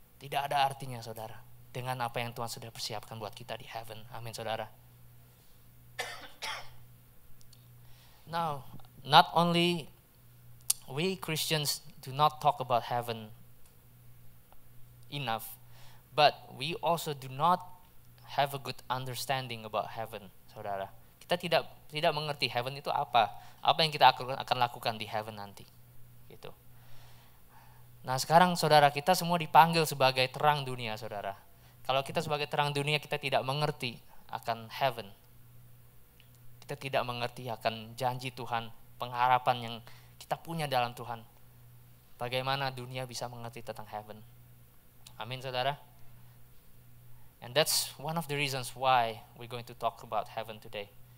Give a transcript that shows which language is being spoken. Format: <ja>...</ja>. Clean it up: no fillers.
<id>Tidak ada artinya, saudara, dengan apa yang Tuhan sudah persiapkan buat kita di heaven. Amin, saudara.</id> <en>Now, not only we Christians do not talk about heaven enough, but we also do not have a good understanding about heaven, saudara.</en> <id>Kita tidak mengerti heaven itu apa yang kita akan lakukan di heaven nanti, gitu. Nah, sekarang, saudara, kita semua dipanggil sebagai terang dunia, saudara. Kalau kita sebagai terang dunia, kita tidak mengerti akan heaven, kita tidak mengerti akan janji Tuhan, pengharapan yang kita punya dalam Tuhan. Bagaimana dunia bisa mengerti tentang heaven? Amin, saudara.</id> <en>And that's one of the reasons why we're going to talk about heaven today.</en>